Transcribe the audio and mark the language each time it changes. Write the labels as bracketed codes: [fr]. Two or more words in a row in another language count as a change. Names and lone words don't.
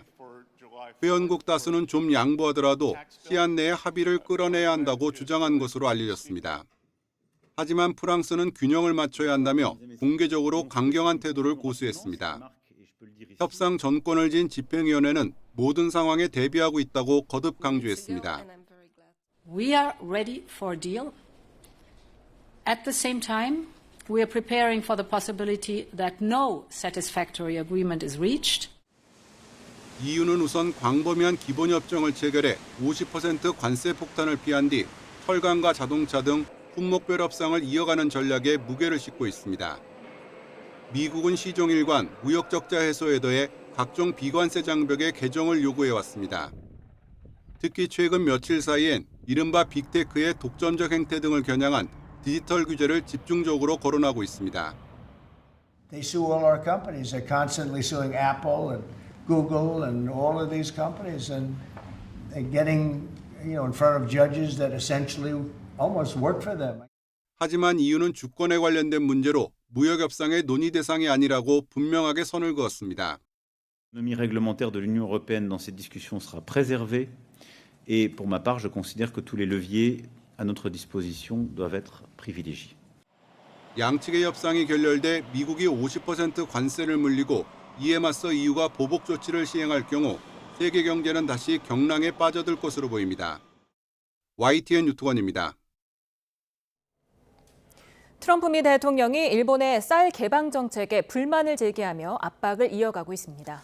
[ko] 회원국 다수는 좀 양보하더라도 시한 내에 합의를 끌어내야 한다고 주장한 것으로 알려졌습니다. 하지만 프랑스는 균형을 맞춰야 한다며 공개적으로 강경한 태도를 고수했습니다. 협상 전권을 진 집행위원회는 모든 상황에 대비하고 있다고 거듭 강조했습니다. [en] We are ready for a deal. At the same time, we are preparing for the possibility that no satisfactory agreement is reached. [ko] EU는 우선 광범위한 기본협정을 체결해 50% 관세 폭탄을 피한 뒤 철강과 자동차 등 품목별 협상을 이어가는 전략에 무게를 싣고 있습니다. 미국은 시종일관 무역 적자 해소에 더해 각종 비관세 장벽의 개정을 요구해왔습니다. 특히 최근 며칠 사이엔 이른바 빅테크의 독점적 행태 등을 겨냥한 디지털 규제를 집중적으로 거론하고 있습니다. [en] They sue all our companies. They're constantly suing Apple and Google and all of these companies, and they're getting, in front of judges that essentially almost work for them. [ko] 하지만 EU는 주권에 관련된 문제로 무역 협상의 논의 대상이 아니라고 분명하게 선을 그었습니다. [fr] L'autonomie réglementaire de l'Union européenne dans cette discussion sera préservée et pour ma part, je considère que tous les leviers à notre disposition doivent être privilégiés. [ko] 양측의 협상이 결렬돼 미국이 50% 관세를 물리고 이에 맞서 EU가 보복 조치를 시행할 경우 세계 경제는 다시 경랑에 빠져들 것으로 보입니다. YTN 유투건입니다. 트럼프 미 대통령이 일본의 쌀 개방 정책에 불만을 제기하며 압박을 이어가고 있습니다.